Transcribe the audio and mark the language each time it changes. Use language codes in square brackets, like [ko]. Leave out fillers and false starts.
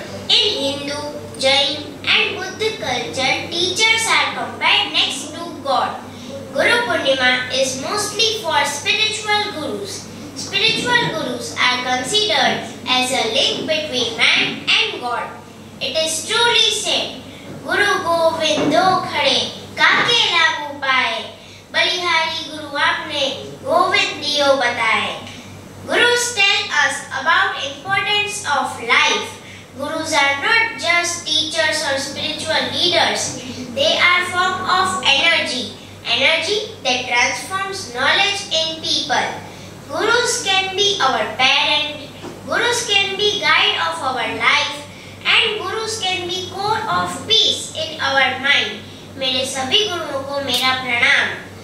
[en] In Hindu, Jain and Buddhist culture, teachers are compared next to God. Guru Purnima is mostly for spiritual gurus. Spiritual gurus are considered as a link between man and God. It is truly said, [hi] Guru Govindo khade, काके लागू पाए, बलिहारी गुरु आपने गोविंद दियो बताए. [en] Gurus tell us about importance of life. Gurus are not just teachers or spiritual leaders. They are form of energy. Energy that transforms knowledge in people. Gurus can be our parent. Gurus can be guide of our life. And Gurus can be core of peace in our mind. [hi] मेरे सभी गुरुओं को मेरा प्रणाम.